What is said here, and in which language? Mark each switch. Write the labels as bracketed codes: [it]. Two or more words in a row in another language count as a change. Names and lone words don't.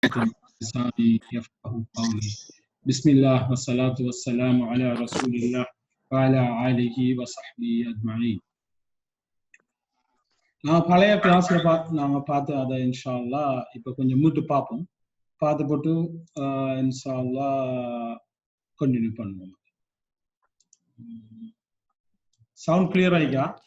[ar] لساني يفقهوا قولي بسم الله والصلاة والسلام على رسول الله وعلى آله وصحبه أجمعين. [ta] நான் பழைய கிளாஸ்ல நாங்க பார்த்து அதை [ar] إن شاء الله [ta] இப்ப கொஞ்சம் மீட்டு பார்ப்போம். பார்த்து போட்டு [ar] إن شاء الله [ta] கண்டினியூ பண்ணுவோம். [en] sound clear [ta] ஆயிக்கா?